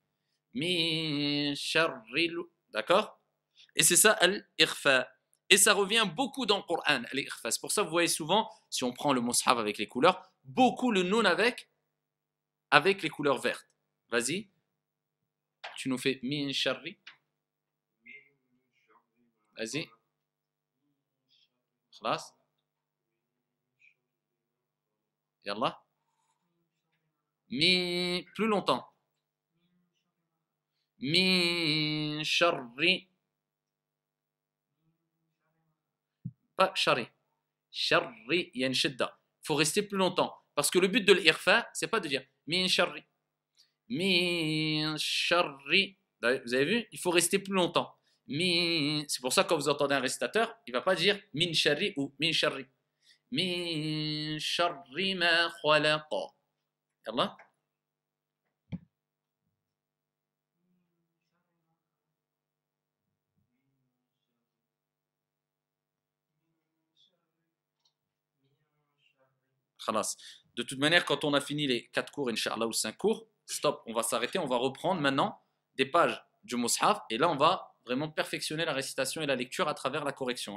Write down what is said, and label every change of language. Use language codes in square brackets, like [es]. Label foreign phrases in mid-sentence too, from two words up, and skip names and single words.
[ar] من شر. D'accord? [fr] Et c'est ça al-ikhfa. Et ça revient beaucoup dans le Coran, al-ikhfa. C'est pour ça que vous voyez souvent, si on prend le mushaf avec les couleurs, beaucoup le nun avec les couleurs vertes. Vas-y. Tu nous fais [ar] من شر. [fr] Vas-y. Khlas. Yallah. Mi. Plus longtemps. [ar] من شر. [fr] Pas shari. [ar] Sharri, [fr] il y a une shidda. Il faut rester plus longtemps. Parce que le but de l'irfa, c'est pas de dire [ar] من شر. من شر. [fr] Vous avez vu? Il faut rester plus longtemps. C'est pour ça que quand vous entendez un récitateur, il ne va pas dire [ar] من شر [fr] ou [ar] من شر. من شر ما خلق. Yallah. Khalas. [fr] De toute manière, quand on a fini les 4 cours, Inch'Allah, ou 5 cours, stop, on va s'arrêter, on va reprendre maintenant des pages du Mus'haf, et là, on va vraiment perfectionner la récitation et la lecture à travers la correction.